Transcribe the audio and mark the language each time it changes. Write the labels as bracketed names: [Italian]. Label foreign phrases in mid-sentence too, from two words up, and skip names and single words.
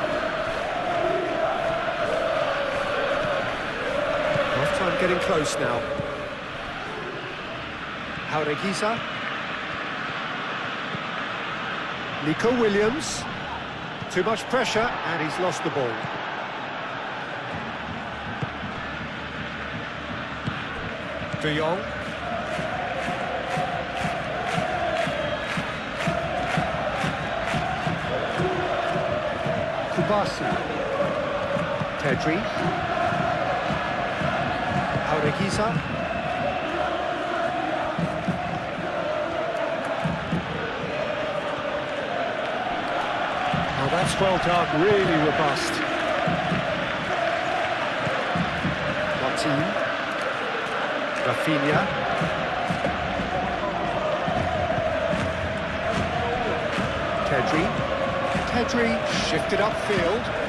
[English] Half-time getting close now. Jaureguisa. Nico Williams. Too much pressure, and he's lost the ball. De Jong. Kubasi. Pedri. Jaureguisa. Oh, that's well done, really robust. Martin. Rafinha. Pedri shifted upfield.